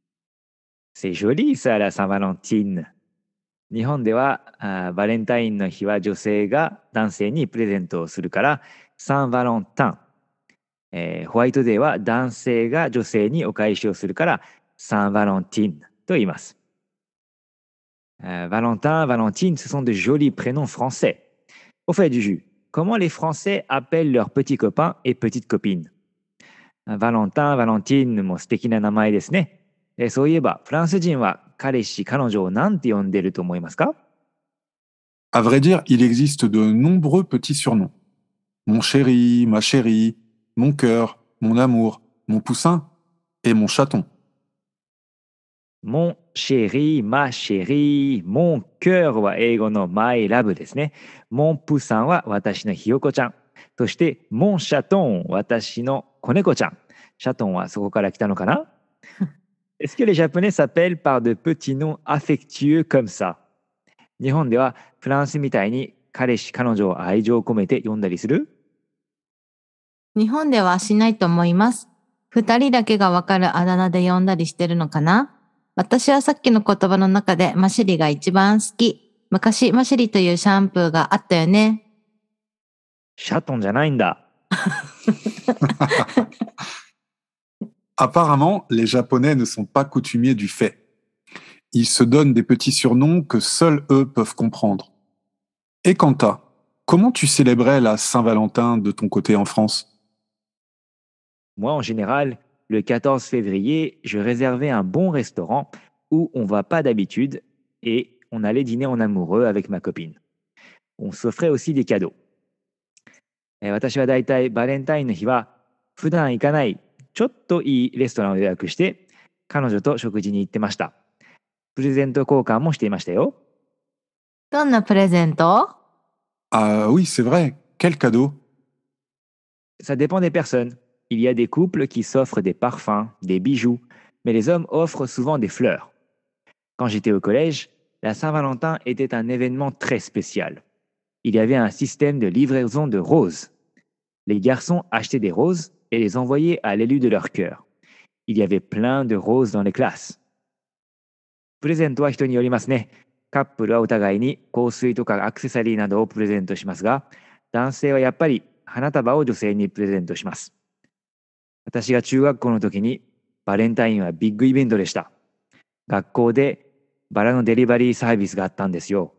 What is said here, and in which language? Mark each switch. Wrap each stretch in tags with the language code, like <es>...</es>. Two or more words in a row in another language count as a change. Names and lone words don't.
<fr>C'est joli ça, la Saint-Valentin.</fr> <ja>日本ではバレンタインの日は女性が男性にプレゼントをするからサンバロンタン、ホワイトデーは男性が女性にお返しをするからサンバロンティンと言います。</ja> <fr>Valentin, Valentine, ce sont de jolis prénoms français. Au fait du jus, comment les Français appellent leurs petits copains et petites copines?</fr> <ja>Valentin, Valentine も素敵な名前ですね。そういえば、フランス人は彼氏、彼女を何て呼んでると思いますか？</ja> <fr>À vrai dire, il existe de nombreux petits surnoms. Mon chéri, ma chérie, mon cœur, mon amour, mon poussin et mon chaton. Mon chéri, ma chérie, mon cœur</fr> <ja>は英語の</ja> <en>my love</en> <ja>ですね。</ja> <fr>mon poussin</fr> <ja>は私のひよこちゃん。そして、</ja> <fr>mon chaton</fr> <ja>私の子猫ちゃん。シャトンはそこから来たのかな？</ja> <fr>Est-ce que les Japonais s'appellent par de petits noms affectueux comme ça?</fr> <ja>日本ではフランスみたいに彼氏、彼女を愛情を込めて呼んだりする？日本ではしないと思います。二人だけがわかるあだ名で呼んだりしてるのかな？私はさっきの言葉の中でマシリが一番好き。昔マシリというシャンプーがあったよね。シャトンじゃないんだ。</ja> <fr>Apparemment, les Japonais ne sont pas coutumiers du fait. Ils se donnent des petits surnoms que seuls eux peuvent comprendre. Et Kanta, comment tu célébrais la Saint-Valentin de ton côté en France? Moi, en général, le 14 février, je réservais un bon restaurant où on va pas d'habitude et on allait dîner en amoureux avec ma copine. On s'offrait aussi des cadeaux.</fr> <ja>私はだいたいバレンタインの日は普段行かないちょっといいレストランを予約して彼女と食事に行ってました。プレゼント交換もしていましたよ。どんなプレゼント？</ja> <fr>Ah oui, c'est vrai. Quel cadeau? Ça dépend des personnes. Il y a des couples qui s'offrent des parfums, des bijoux, mais les hommes offrent souvent des fleurs. Quand j'étais au collège, la Saint-Valentin était un événement très spécial. Il y avait un système de livraison de roses. Les garçons achetaient des roses et les envoyaient à l'élu de leur cœur. Il y avait plein de roses dans les classes.</fr> <ja>プレゼントは人によりますね。カップルはお互いに香水とかアクセサリーなどをプレゼントしますが、男性はやっぱり花束を女性にプレゼントします。私が中学校の時にバレンタインはビッグイベントでした。学校でバラのデリバリーサービスがあったんですよ。</ja>